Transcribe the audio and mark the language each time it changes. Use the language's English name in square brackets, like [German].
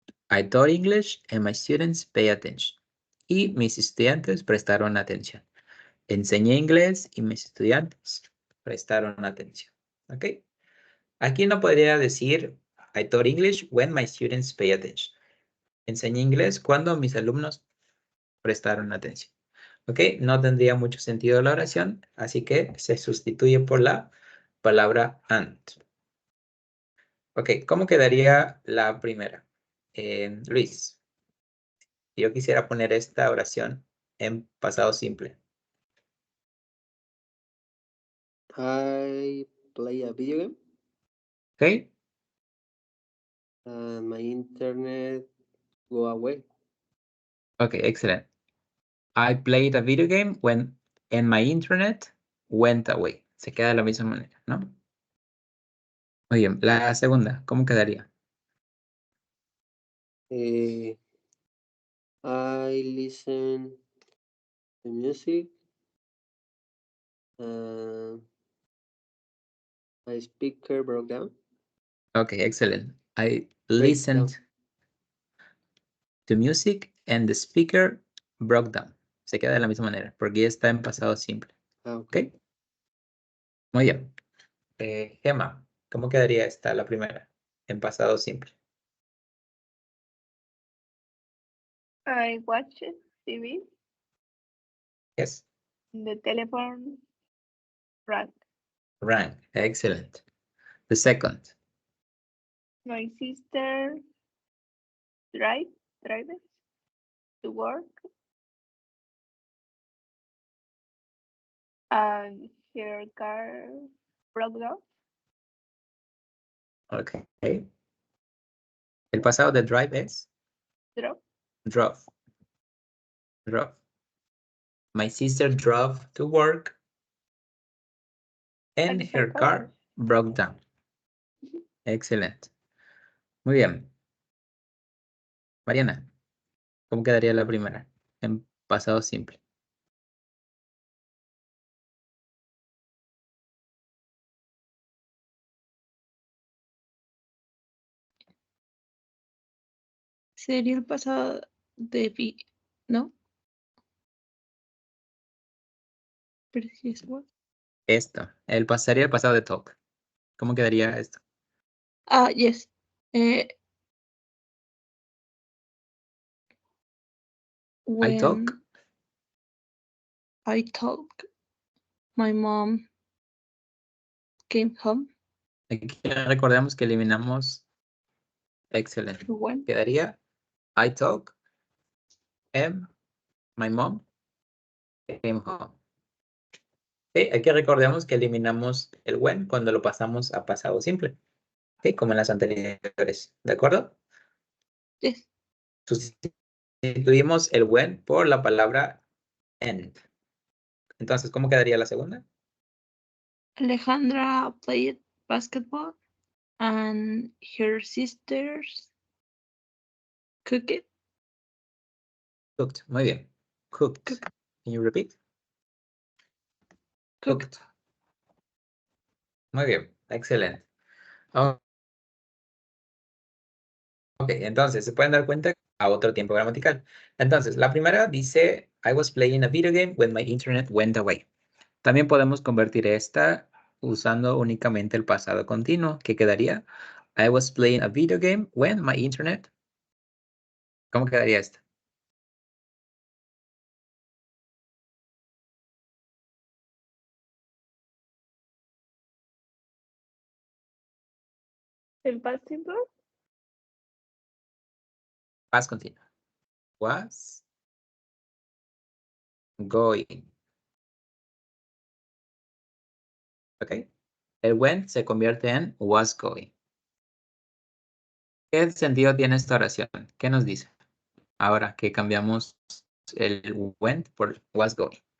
[English] I taught English and my students pay attention. [Spanish] Y mis estudiantes prestaron atención. Enseñé inglés y mis estudiantes prestaron atención. ¿Ok? Aquí no podría decir [English] I taught English when my students pay attention. [Spanish] Enseñé inglés cuando mis alumnos prestaron atención. ¿Ok? No tendría mucho sentido la oración, así que se sustituye por la palabra and. Ok, ¿cómo quedaría la primera? Luis, yo quisiera poner esta oración en pasado simple. [English] I play a video game ¿Ok? and my internet go away. [Spanish] Ok, excelente. [English] I played a video game and my internet went away. [Spanish] Se queda de la misma manera, ¿no? Muy bien. La segunda, ¿cómo quedaría? [English] I listen to music. My speaker broke down. Okay, excellent. I Break listened down. to music and the speaker broke down. [Spanish] Se queda de la misma manera, porque ya está en pasado simple. Okay. ¿Ok? Muy bien. Gemma, ¿cómo quedaría esta, la primera? En pasado simple. [English] I watched TV. Yes. The telephone rang. Rang. Excellent. The second. My sister drives to work. And her car broke down. [Spanish] Ok. El pasado de drive es [English] Drove. drove. Drove. My sister drove to work and her car broke down. Excellent. [Spanish] Muy bien. Mariana, ¿cómo quedaría la primera? En pasado simple. Sería el pasado de vi, ¿no? [English] Previous what? [Spanish] Esto. Sería el pasado de talk. ¿Cómo quedaría esto? [English] Yes. I talk. When I talk, my mom came home. [Spanish] Aquí recordemos que eliminamos. Excelente. [English] When [Spanish] Quedaría [English] I talk and my mom came home. [Spanish] Sí, aquí recordemos que eliminamos el when cuando lo pasamos a pasado simple. Sí, como en las anteriores. ¿De acuerdo? [English] yes. [Spanish] Sustituimos el when por la palabra end. Entonces, ¿cómo quedaría la segunda? [English] Alejandra played basketball and her sisters cooked. [Spanish] Cooked. Muy bien. Cooked. [English] Cooked. Can you repeat? Cooked. [Spanish] Muy bien. Excelente. Ok, entonces se pueden dar cuenta a otro tiempo gramatical. Entonces, la primera dice, [English] I was playing a video game when my internet went away. [Spanish] También podemos convertir esta usando únicamente el pasado continuo, que quedaría, [English] I was playing a video game when my internet. [Spanish] ¿Cómo quedaría esta? El past simple. [English] Past [Spanish] continuo. [English] Was going. [Spanish] ¿Ok? El when se convierte en [English] was going. [Spanish] ¿Qué sentido tiene esta oración? ¿Qué nos dice? Ahora que cambiamos el went por was going.